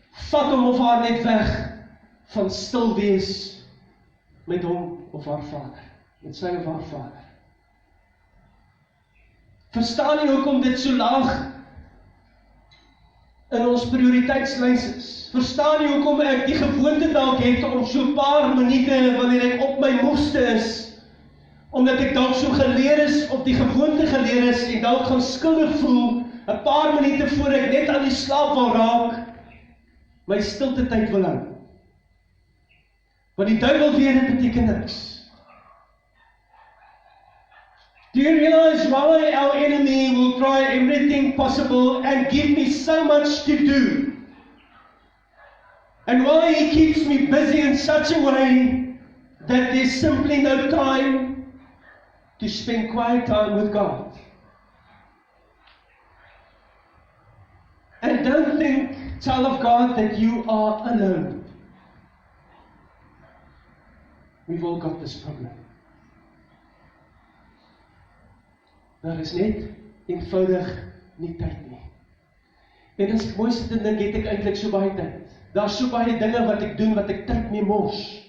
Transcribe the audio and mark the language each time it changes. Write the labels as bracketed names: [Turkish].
[Afrikaans] vat hom of haar net weg van stil wees met hom of haar vader, met sy of haar vader. Verstaan jy hoekom dit so laag in ons prioriteitslys is? Verstaan jy hoekom ek die gewoonte dalk het om so 'n paar minute wanneer ek op my moeste is, omdat ek dalk so geleer is, op die gewoonte geleer is en dalk gaan skuldig voel, 'n paar minute voor ek net aan die slaap wil raak, my stilte tyd wil hou. Want die duiwel weet dit beteken niks. [English] Do you realize why our enemy will try everything possible and give me so much to do? And why he keeps me busy in such a way that there's simply no time to spend quiet time with God? And don't think, child of God, that you are alone. We've all got this problem. [Afrikaans] Daar is net eenvoudig nie tyd nie. En as ek mooi sit en dink, het ek eintlik so baie tyd. Daar's so baie dinge wat ek doen, wat ek tyd mee mors.